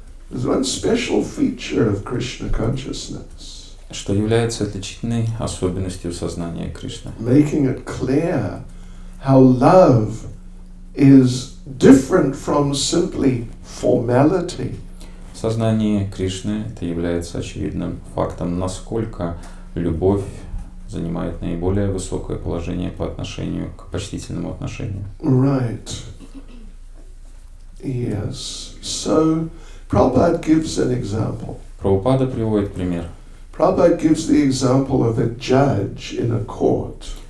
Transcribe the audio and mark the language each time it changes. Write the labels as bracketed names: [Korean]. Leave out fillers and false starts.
[English] There's one special feature of Krishna consciousness. [Russian] Что является отличительной особенностью сознания Кришны. [English] Making it clear how love is different from simply formality. [Russian] В сознании Кришны это является очевидным фактом, насколько любовь занимает наиболее высокое положение по отношению к почтительному отношению. [English] Right. Yes. So, Prabhupada gives an example. [Russian] Прабхупада приводит пример. [English] Prabhupada gives the example of a judge in a court.